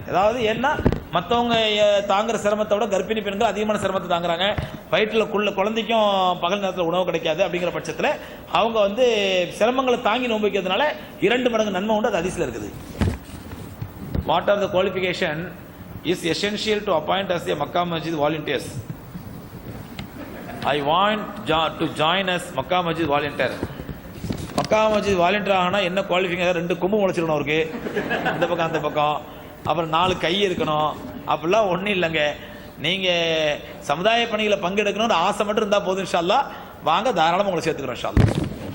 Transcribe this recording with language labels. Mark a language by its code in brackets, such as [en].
[ta] அதாவது ஏன்னா மற்றவங்க தாங்குற சிரமத்தை விட கர்ப்பிணி பெண்கள் அதிகமான சிரமத்தை தாங்குறாங்க, வயிற்றுல குழந்தைக்கும் பகல் நேரத்தில் உணவு கிடைக்காது. அப்படிங்கிற பட்சத்தில் அவங்க சிரமங்களை தாங்கி நோன்பு வைக்கிறதுனால 2 மடங்கு நன்மை உண்டு, அது ஹதீஸ்ல இருக்குது. [en] What are the qualification is essential to appoint as a Mecca Masjid volunteers? I want to join as Mecca Masjid volunteer. [ta] Mecca Masjid volunteer ஆனா என்ன குவாலிஃபிகேஷன்? 2 கொம்பு முளைச்சிருக்கணும் அவருக்கு, இந்த பக்கம் அந்த பக்கம், அப்புறம் 4 கை இருக்கணும், அப்படிலாம் ஒன்றும் இல்லைங்க. நீங்க சமுதாய பணிகளை பங்கெடுக்கணும்னு ஆசை மட்டும் இருந்தா போதும், இன்ஷா அல்லாஹ் வாங்க, தாராளமாக உங்களை சேர்த்துக்கிறோம் இன்ஷா அல்லாஹ்.